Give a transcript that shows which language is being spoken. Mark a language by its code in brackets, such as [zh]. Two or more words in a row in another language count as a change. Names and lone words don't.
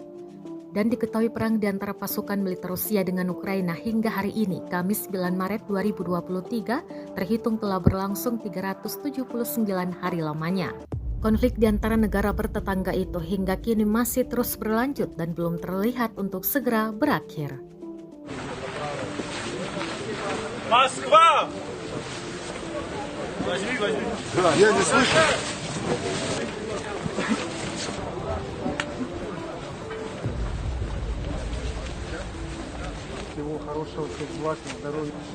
[id] Dan diketahui perang di antara pasukan militer Rusia dengan Ukraina hingga hari ini, Kamis 9 Maret 2023, terhitung telah berlangsung 379 hari lamanya. Konflik di antara negara bertetangga itu hingga kini masih terus berlanjut dan belum terlihat untuk segera berakhir. [ru] Москва! Возьми. Я не слышу. Всего хорошего, всех благ, здоровья.